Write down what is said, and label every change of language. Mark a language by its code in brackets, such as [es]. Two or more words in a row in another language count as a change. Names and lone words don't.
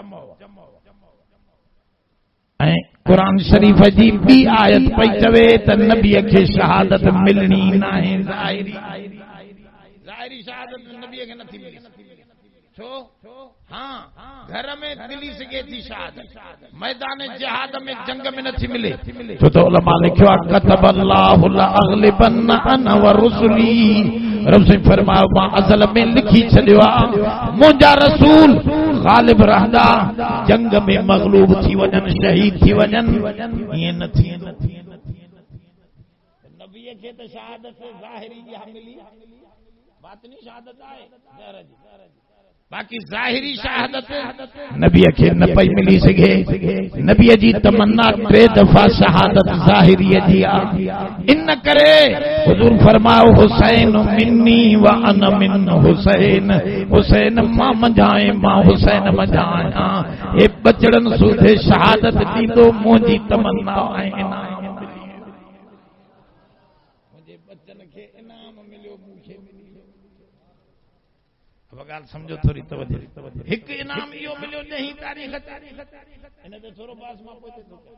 [sd] ऐं कुरान शरीफ जी बी आयत पई चवे त नबीअ खे शहादत मिलणी नाहे। ज़ाहिरी शहादत नबीअ खे नथी मिले। छो? हाँ, घर में मिली सघे थी शहादत, मैदान जिहाद में जंग में नथी मिले। छो त उलमा लिखियो आहे [ar] كتب الله لأغلبن أنا ورسلي. [sd] रब से फरमायो मां अज़ल में लिखी छॾियो आहे मुंहिंजा रसूल ग़ालिब रहंदा, जंग में मग़लूब थी वञनि, शहीद थी वञनि। ईअं न थी नबीअ खे त शहादत ज़ाहिरी इहा मिली, बातिनी शहादत आहे ज़हर जी, बाक़ी ज़ाहिरी शहादत नबीअ खे न पई मिली सघे। नबीअ जी तमन्ना 3 दफ़ा शहादत ज़ाहिरीअ जी आहे। इन करे हुजूर फरमायो [ar] حسين مني وأنا من حسين. [sd] हुसैन मां मंझाए, मां हुसैन मंझाया। हे बचड़न सूधे शहादत ॾींदो मुंहिंजी तमन्ना आहे। इनाम मुंहिंजे बचन खे इनाम मिलियो, मूंखे मिली। अब ॻाल्हि समझो थोरी तवजो। हिकु इनाम इहो मिलियो 10 तारीख़ इन ते थोरो पास मां पोइ थो।